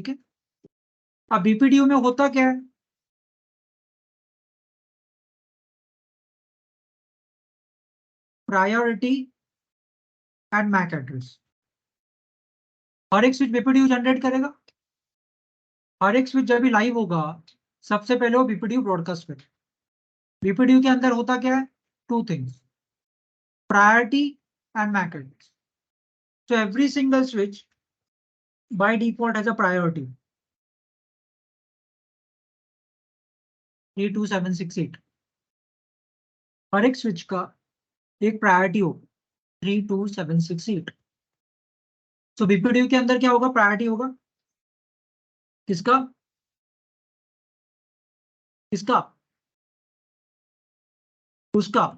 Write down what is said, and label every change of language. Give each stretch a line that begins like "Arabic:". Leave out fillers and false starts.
Hindi: ठीक है, अब बीपीडीयू में होता क्या है, प्रायोरिटी एंड मैक एड्रेस। हर एक स्विच बीपीडीयू जनरेट करेगा, हर एक स्विच जब भी लाइव होगा सबसे पहले वो बीपीडीयू ब्रॉडकास्ट करेगा। बीपीडीयू के अंदर होता क्या है, 2 things, priority and Mac address.
English: So every single switch by default has a priority 32768।
Hindi: हर एक स्विच का एक प्रायोरिटी होगा 32768। तो बीपीडीयू के अंदर क्या होगा, प्रायोरिटी होगा किसका, किसका, उसका,